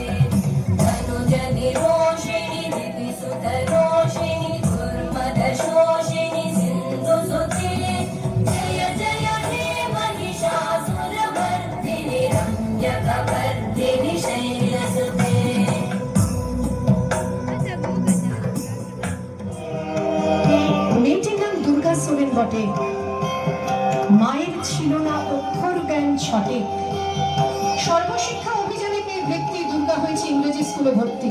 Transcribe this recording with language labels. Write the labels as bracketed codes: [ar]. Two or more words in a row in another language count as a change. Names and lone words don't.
[sa] तनुज निरोषिणि दिविसुतरोषिणि दुर्मदशोषिणि सिन्धुसुते जय जय हे महिषासुरमर्दिनि रम्यकवर्दिनि शैलसुते। [bn] মেয়েটির নাম দুর্গা সোরেন বটে, মায়ের ছিল না অক্ষর জ্ঞান ছটে। সর্বশিক্ষা অভিযানে পেয়ে ব্যক্তি দুর্গা হয়েছে ইংরেজি স্কুলে ভর্তি।